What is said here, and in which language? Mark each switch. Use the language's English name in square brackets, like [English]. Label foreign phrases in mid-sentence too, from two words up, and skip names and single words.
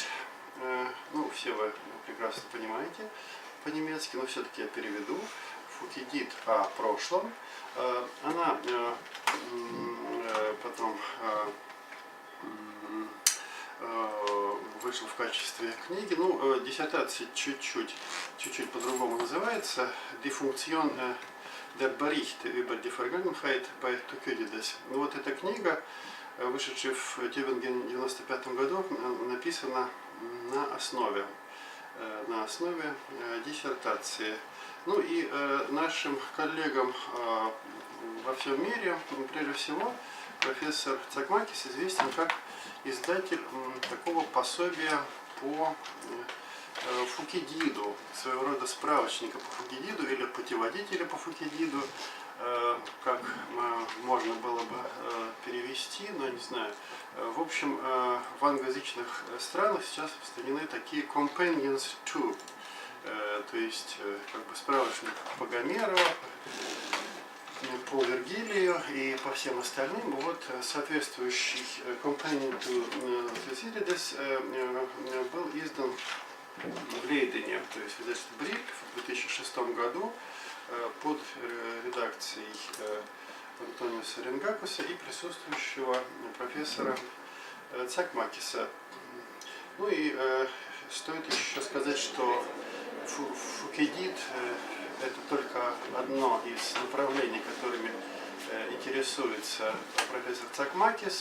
[Russian] Ну, все вы прекрасно понимаете по-немецки, но все-таки я переведу. «Фукидид о прошлом». Она потом вышла в качестве книги. Ну, диссертация чуть-чуть по-другому называется. [German] «Die Funktion der Berichte über die Vergangenheit bei Thukydides». [Russian] Ну, вот эта книга, вышедшая в Тюбингене в 1995 году, написана на основе диссертации. Ну и нашим коллегам во всем мире, прежде всего, профессор Цакмакис известен как издатель такого пособия по Фукидиду, своего рода справочника по Фукидиду или путеводителя по Фукидиду, как можно было бы перевести, но не знаю. В общем, в англоязычных странах сейчас распространены такие [English] companions to, [Russian] то есть как бы справочник по Гомеру, по Вергилию и по всем остальным. Вот соответствующий [English] companion to Thucydides [Russian] был издан в Лейдене, то есть в издательстве Брик в 2006 году под редакцией Антониса Ренгакуса и присутствующего профессора Цакмакиса. Ну и стоит еще сказать, что Фукидид это только одно из направлений, которыми интересуется профессор Цакмакис.